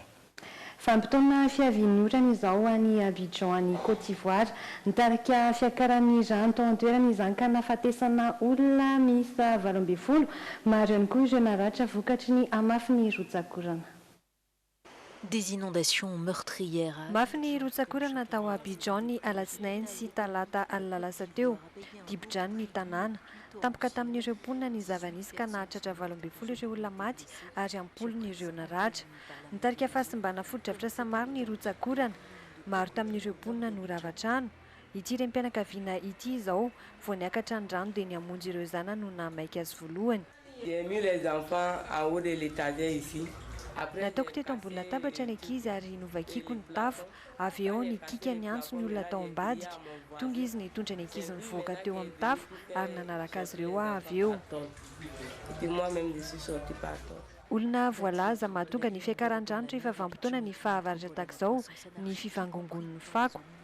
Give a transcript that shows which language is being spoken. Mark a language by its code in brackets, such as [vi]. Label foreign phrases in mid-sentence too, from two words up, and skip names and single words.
[mg] Fampitona fiavin'orana izao any Abidjan any Côte d'Ivoire nitarika fiakaran'ny rano tao an-toerana izany ka nahafatesana olona miisa 12 maro ihany koa ireo naratra vokatry ny amafy ny rotsakorana. [fr] Des inondations meurtrières. [mg] Mafy ny rotsakorana tao Abidjan ny alatsinainy sy talata alalasa teo, dibo-drano ny tanàna. Tampoka tamin'ireo mponina ny zava-nisy ka nahatratra 12 ireo olona maty ary ampolony ireo naratra. Nitarika fahasimbana foto-drafitra samaro ny rotsakorana, maro tamin'ireo mponina no rava-trano. Ity renim-pianakaviana ity izao vao niakatra ny rano dia niamonjy ireo zanany no namaika azy voalohany. [fr] J'ai mis les enfants en haut de l'étagère ici. [mg] Nataoko teto ambony latabatra ny ankizy ary novakiako ny tafo, avy eo nikika ny antso ny olona tao ambadika. Tonga izy nitondra ny ankizy nivoaka teo amin'ny tafo ary nanaraka azy ireo avy eo. Olona voalaza mahatonga ny fiakaran-drano rehefa vanim-potoana ny fahavaratra tahak'izao ny fivangongon'ny fako.